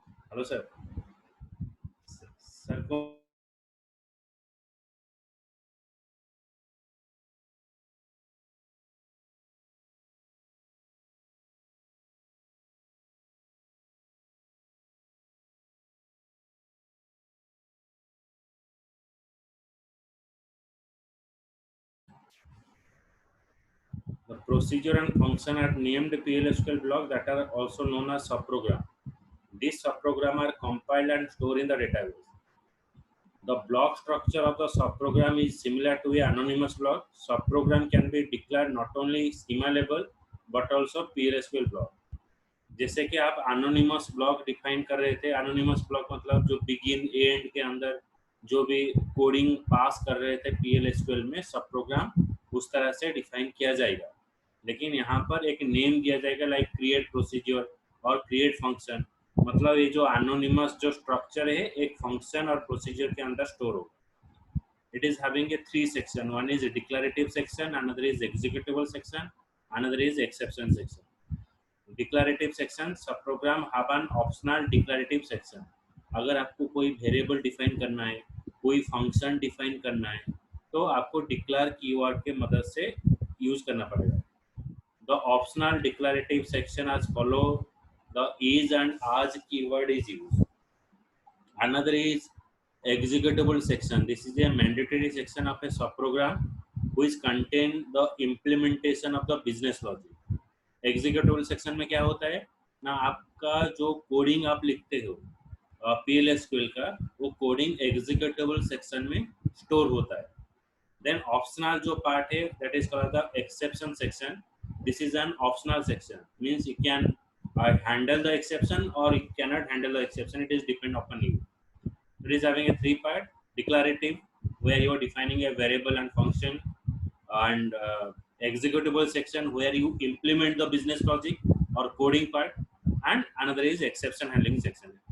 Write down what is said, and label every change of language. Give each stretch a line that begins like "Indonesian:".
English: Hello, sir. Sir, the procedure and function are named plsql block that are also known as subprogram. These subprogram are compiled and stored in the database. The block structure of the subprogram is similar to a anonymous block. Subprogram can be declared not only schema level but also plsql block.
Hindi: जैसे कि आप anonymous block define कर रहे थे, anonymous block मतलब जो begin end के अंदर जो भी कोडिंग पास कर रहे थे PLSQL में सब प्रोग्राम उस तरह से डिफाइन किया जाएगा, लेकिन यहाँ पर एक नेम दिया जाएगा लाइक क्रिएट प्रोसीजर और क्रिएट फंक्शन. मतलब ये जो एनोनिमस जो स्ट्रक्चर है एक फंक्शन और प्रोसीजर के अंदर स्टोर होगा.
English: It is having a 3 section. One is a declarative section, another is executable section, another is exception section. Declarative section subprogram have an optional declarative section.
Hindi: अगर आपको कोई वेरिएबल डिफाइन करना है, कोई फंक्शन डिफाइन करना है, तो आपको डिक्लेयर कीवर्ड के मदद से यूज करना पड़ेगा.
English: The optional declarative section as follow: the is and as keyword is used. Another is executable section. This is a mandatory section of a subprogram which contain the implementation of the business logic.
Hindi: Executable section में क्या होता है ना, आपका जो coding आप लिखते हो PLSQL का, वो कोडिंग एग्जीक्यूटिबल सेक्शन में स्टोर होता है.
English: Then optional जो part है that is called the exception section. This is an optional section, means you can handle the exception or you cannot handle the exception. It is depend upon you. It is having a 3 part: declarative, where you are defining a variable and function, and executable section where you implement the business logic or coding part, and another is exception handling section.